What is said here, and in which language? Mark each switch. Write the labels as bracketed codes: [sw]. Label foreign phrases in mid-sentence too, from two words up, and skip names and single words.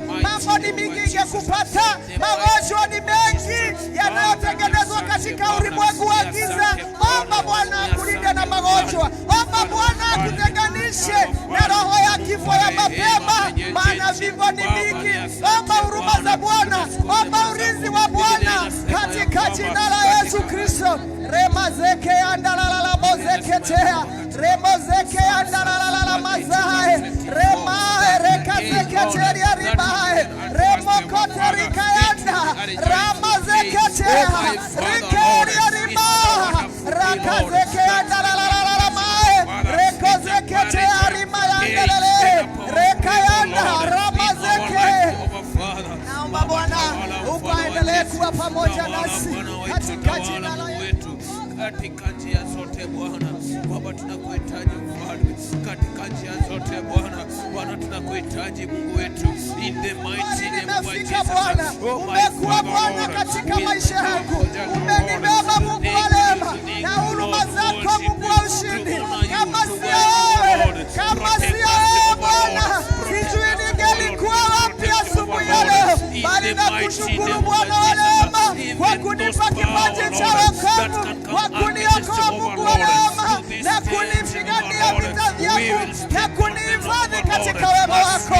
[sw] Mambo ni mingi ingekupata, magonjwa ni mengi yanayotengenezwa katika ulimwengu wa giza. Omba Bwana akulinde na magonjwa, omba Bwana akutenganishe na roho ya kifo ya mapema, maana vifo ni mingi. Omba huruma za Bwana, omba ulinzi wa Bwana katika jina la Yesu Kristo. Rema zeke andalala bozeketea, remo zeke andalala mazae, rema reka zeketea ribae, remo koterika yanda, rama zeketea, rikeria riba, raka zeke andalala mae, reko zeketea rima yandelele, reka yanda, rama zeke. Naomba Bwana ukaendelee kuwa pamoja nasi katika jina la Yesu. Katika njia zote Bwana, Baba tunakuhitaji mfalme, katika njia zote Bwana, Bwana tunakuhitaji Mungu wetu, [en] in the mighty name of Jesus. [sw] Umekuwa Bwana katika maisha yangu, umenibeba Mungu wa rehema na huruma zako Mungu wa ushindi. Kama sio wewe, kama sio wewe Bwana, sijui ningelikuwa wapi asubuhi ya leo, bali nakushukuru Bwana wa rehema kwa kunipa kipaji cha wokovu, kwa kuniokoa Mungu wa rehema na kunipigania vita vyangu na kunihifadhi katika wema wako.